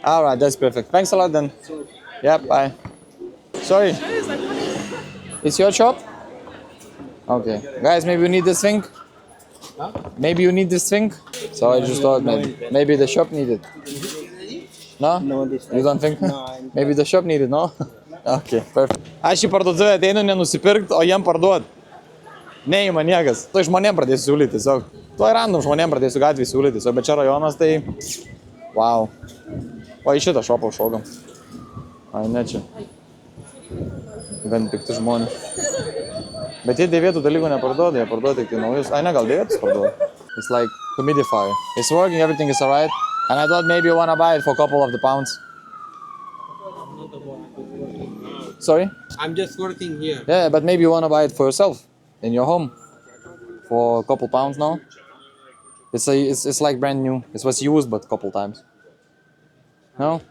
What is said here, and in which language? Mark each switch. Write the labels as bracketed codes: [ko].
[en] Alright, that's perfect. Thanks a lot then. Yeah, bye. Sorry. It's your shop? Okay. Guys, maybe you need this thing? Maybe you need this thing? So I just thought maybe the shop needed. No? No, this You don't think? No, Maybe the shop needed, no? Okay, perfect. [lt] Aš į parduotuvę ateinu nenusipirkti, o jiem parduot. Neima niekas. Tai žmonėm pradėsiu siūlyti tiesiog. Tai random žmonėm pradėsiu gatvį siūlyti tiesiog, bet čia rajonas tai... Wow. O į šitą šopą šokam. Ai, ne čia. Gan pikti žmonės. Bet jie dėvėtų dalykų neparduoda, jie parduoda tik tai naujus. Ai, ne, gal dėvėtus parduoda. [en] It's like humidifier. It's working, everything is alright. And I thought maybe you wanna buy it for a couple of the pounds. Sorry? I'm just working here. Yeah, but maybe you wanna buy it for yourself in your home for a couple pounds now. It's like brand new. It was used but a couple times. No?